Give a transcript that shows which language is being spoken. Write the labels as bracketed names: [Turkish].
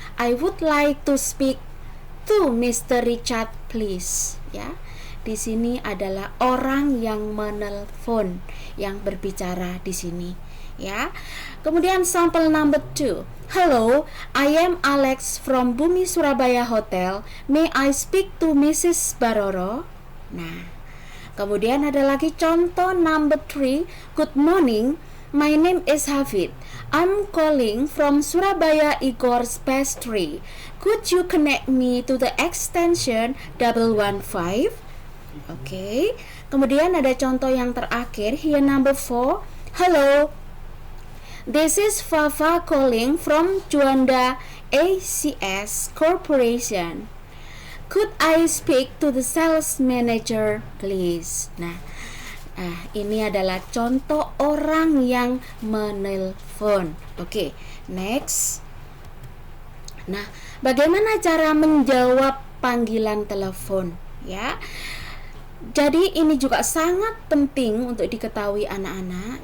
[English] I would like to speak to Mr. Richard please. [Indonesian] Ya, di sini adalah orang yang menelpon yang berbicara di sini. Ya. Kemudian sampel [English] number 2, hello, I am Alex from Bumi Surabaya Hotel. May I speak to Mrs. Baroro? [Indonesian] Nah, kemudian ada lagi contoh [English] number 3, good morning, my name is Hafid. I'm calling from Surabaya Igor's Pastry. Could you connect me to the extension 115? Okay. [Indonesian] Kemudian ada contoh yang terakhir, [English] here number 4, hello, this is Fafa calling from Juanda ACS Corporation. Could I speak to the sales manager, please? [Indonesian] Nah, ini adalah contoh orang yang menelpon. Oke, next. Nah, bagaimana cara menjawab panggilan telepon? Ya, jadi ini juga sangat penting untuk diketahui anak-anak.